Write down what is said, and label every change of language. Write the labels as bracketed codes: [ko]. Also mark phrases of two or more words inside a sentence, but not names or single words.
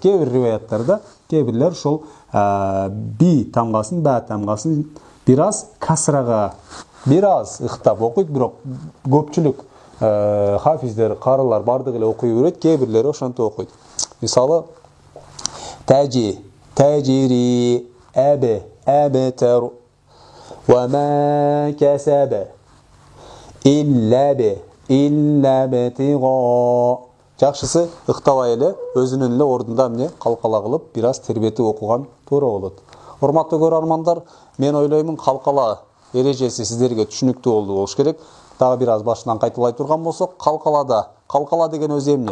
[ky] Кээ бир риваяттарда кээ бирлер ушул би тамгасын, ба тамгасын бираз касрага, бираз ыктап окуйт, бирок көпчүлүк хафиздер, карылар бардыгы эле окуй берет, кээ бирлери ошентип окуйт. Мисалы таджи, таджири, абе, абетер, [ar] وما كسب إلا ابتغاء. [ky] Жакшысы ыктабай эле өзүнүн эле ордунда эмне калкала кылып, бираз тербетип окуган туура болот. Урматтуу көрөрмандар, мен ойлоймун калкала эрежеси сиздерге түшүнүктүү болуш керек. Дагы бираз башынан кайталай турган болсок, калкала деген өзү эмне?